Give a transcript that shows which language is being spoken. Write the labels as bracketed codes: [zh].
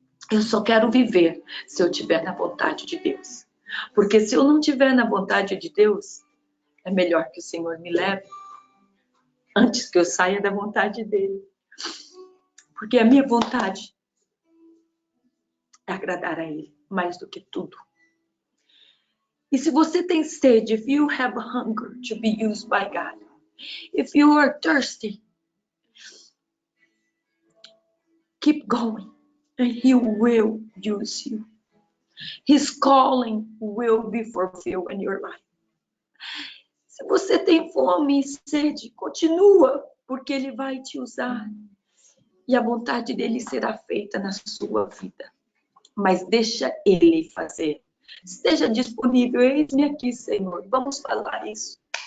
[pt] Eu só quero viver se eu estiver na vontade de Deus. Porque se eu não estiver na vontade de Deus, é melhor que o Senhor me leve antes que eu saia da vontade dele. Porque a minha vontade é agradar a ele mais do que tudo. E se você tem sede, [en] if you have hunger to be used by God, if you are thirsty, keep going and he will use you. His calling will be fulfilled in your life. [pt] Se você tem fome e sede, continua, porque ele vai te usar. E a vontade dele será feita na sua vida. Mas deixa ele fazer. Esteja disponível, eis-me aqui, Senhor. Vamos falar isso.